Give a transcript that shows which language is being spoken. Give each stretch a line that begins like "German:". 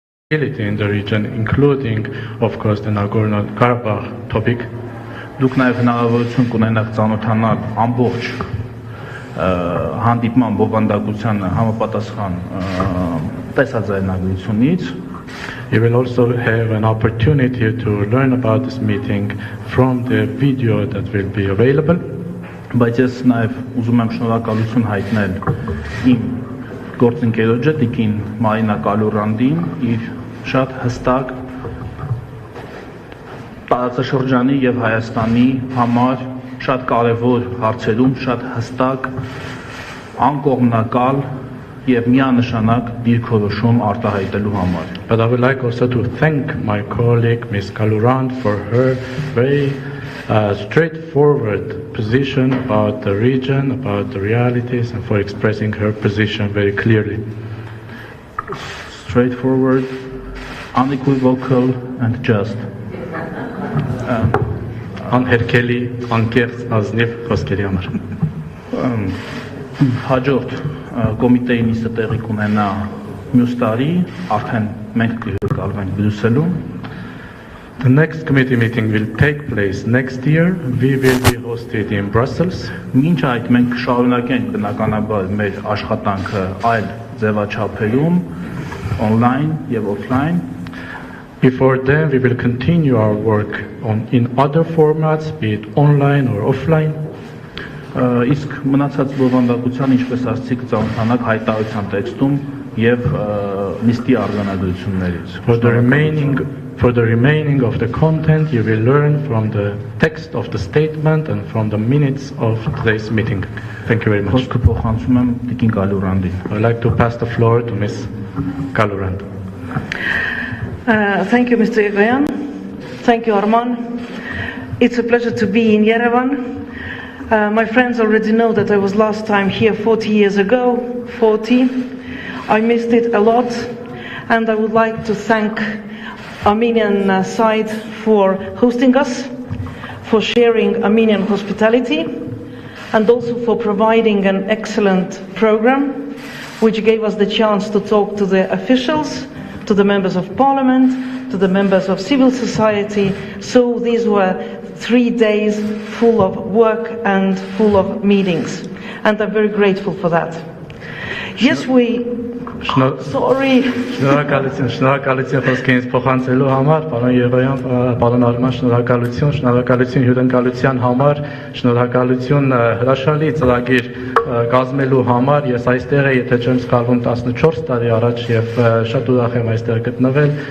English: in the region, including, of course, the Nagorno-Karabakh topic.
Armenian: Դուք նաև հնարավորություն կունենաք ծանոթանալ ամբողջ հանդիպման բովանդակությանը համապատասխան տեսաձայնագրությունից.
English: You will also have an opportunity to learn about this meeting from the video that will be available.
Armenian: Բայց ես նաև ուզում եմ շնորհակալություն հայտնել իմ գործընկերոջը տիկին Մարինա Կալուրանդին իր շատ հստակ տարածաշրջանի եւ Հայաստանի համար շատ կարեւոր հարցերում շատ հստակ անկողմնակալ եւ միանշանակ դիրքորոշում արտահայտելու համար.
English: But I would like also to thank my colleague Ms. Kalurand for her very straightforward position about the region, about the realities, and for expressing her position very clearly. Straightforward, unequivocal, and just.
Armenian: Անհերքելի, անկեղծ, ազնիվ խոսքերի համար. Հաջորդ կոմիտեի նիստը տեղի կունենա մյուս տարի, արդեն մենք կհյուրընկալվենք Բրյուսելում.
English: The next committee meeting will take place next year. We will be hosted in Brussels.
Armenian: Մինչ այդ մենք շարունակենք բնականաբար մեր աշխատանքը այլ ձևաչափերում, online եւ offline.
English: Before then, we will continue our work in other formats, be it online or offline.
Armenian: Իսկ մնացած բովանդակության, ինչպես ասացիք, ծանոթանաք հայտարարության տեքստում եւ նիստի արձանագրություններից.
English: For the remaining of the content, you will learn from the text of the statement and from the minutes of today's meeting. Thank you very much.
Armenian: Փոխանցում եմ տիկին Կալուրանդին.
English: I would like to pass the floor to Ms. Kalurand. Thank you, Mr. Yegayan. Thank you, Arman. It's a pleasure to be in Yerevan. My friends already know that I was last time here 40 years ago, 40. I missed it a lot, and I would like to thank Armenian side for hosting us, for sharing Armenian hospitality, and also for providing an excellent program, which gave us the chance to talk to the officials, to the members of parliament, to the members of civil society. So these were 3 days full of work and full of meetings, and I'm very grateful for that. Yes, sorry.
Armenian: Շնորհակալություն խոսքերից փոխանցելու համար, պարոն Եղոյան, պարոն Արման, շնորհակալություն հյուրընկալության համար, շնորհակալություն հրաշալի ծրագիր կազմելու համար. Ես այստեղ եմ, եթե չեմ սխալվում, 14 տարի առաջ եւ շատ ուրախ եմ այստեղ գտնվել.